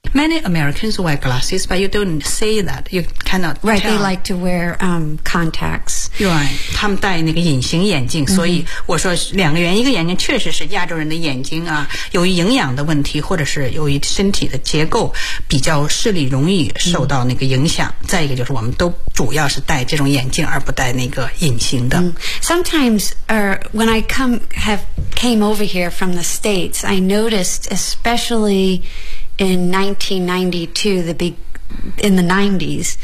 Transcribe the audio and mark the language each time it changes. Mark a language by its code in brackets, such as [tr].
[en] Many Americans wear glasses, but you don't say that. You cannot Right,、 tell. they like to wear、contacts. [zh] Right, 他们戴那个隐形眼镜、mm-hmm. 所以我说两个原因，一个眼睛确实是亚洲人的眼睛啊，由于营养的问题或者是由于身体的结构比较视力容易受到那个影响、mm-hmm. 再一个就是我们都主要是戴这种眼镜而不戴那个隐形的、 mm-hmm. [en] Sometimes、when I came over here from the States, I noticed especially in 1992, in the 90s,、